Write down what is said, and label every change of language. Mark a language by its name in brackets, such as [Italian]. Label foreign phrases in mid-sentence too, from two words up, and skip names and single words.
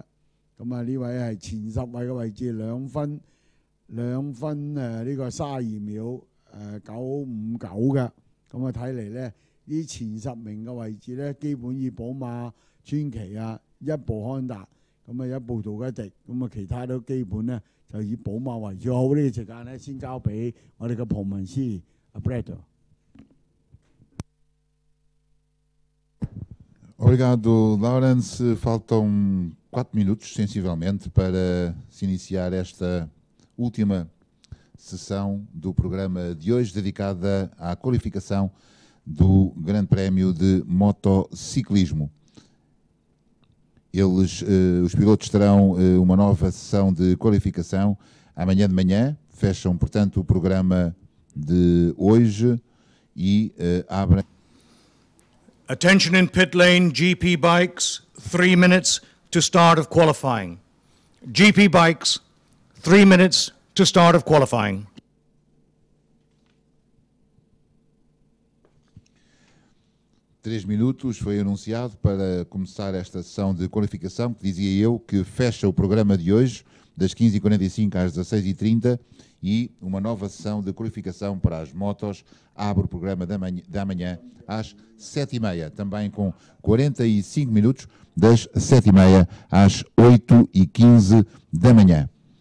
[Cantonese] 咁啊呢位係前10位嘅位置，2分呢個32秒959嘅。咁啊睇嚟咧呢前10名嘅位置咧，基本以寶馬、川崎啊，一部康達，咁啊一部杜吉迪，咁啊其他都基本咧就以寶馬為主。好，呢個時間咧先交俾我哋嘅蒲文師阿 Brad。 [Portuguese] Obrigado, Lawrence. Faltam 4 minutos, sensivelmente, para se iniciar esta última sessão do programa de hoje, dedicada à qualificação do Grande Prémio de Motociclismo. Os pilotos terão uma nova sessão de qualificação amanhã de manhã, fecham, portanto, o programa de hoje e abrem. [English] Attention in pit lane, GP bikes, 3 minutes to start of qualifying. GP bikes, 3 minutes to start of qualifying. [Portuguese] Três minutos foi anunciado para começar esta sessão de qualificação, que dizia eu que fecha o programa de hoje, das 15h45 às 16h30, e uma nova sessão de qualificação para as motos abre o programa da manhã às 7h30, também com 45 minutos, das 7h30 às 8h15 da manhã.